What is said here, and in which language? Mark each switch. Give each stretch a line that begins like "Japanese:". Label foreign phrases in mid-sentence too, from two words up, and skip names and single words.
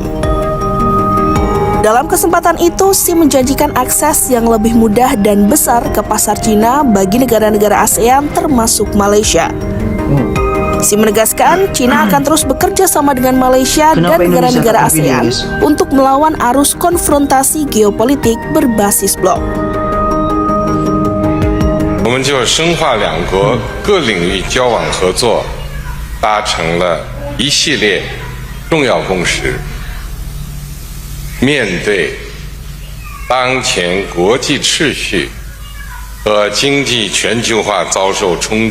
Indonesian: Dalam kesempatan itu, Xi menjanjikan akses yang lebih mudah dan besar ke pasar Cina bagi negara-negara ASEAN termasuk Malaysia. Xi menegaskan Cina akan terus bekerja sama dengan Malaysia dan negara-negara ASEAN untuk melawan arus konfrontasi geopolitik berbasis blok.
Chinese: 我们就深化两国各领域交往合作达成了一系列重要共识。面对当前国际秩序和经济全球化遭受冲